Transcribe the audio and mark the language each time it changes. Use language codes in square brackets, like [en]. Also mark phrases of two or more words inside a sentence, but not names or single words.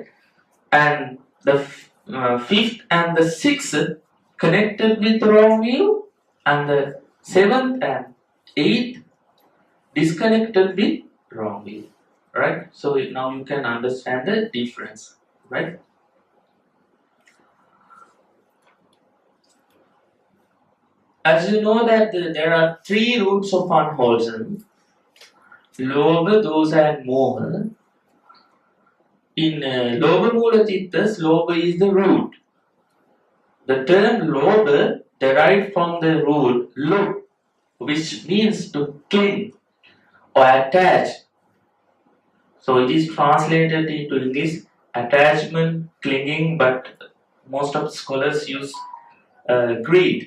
[en] And the 5th and the 6th connected with the wrong view, and the 7th and 8th disconnected with wrong view, right? So now you can understand the difference, right? As you know that there are 3 roots of unwholesome: Lobha, Dosa and Moha. In Lobha Mula Chittas, Lobha is the root. The term Lobha derived from the root Lob, which means to cling or attach. So it is translated into English attachment, clinging, but most of the scholars use greed.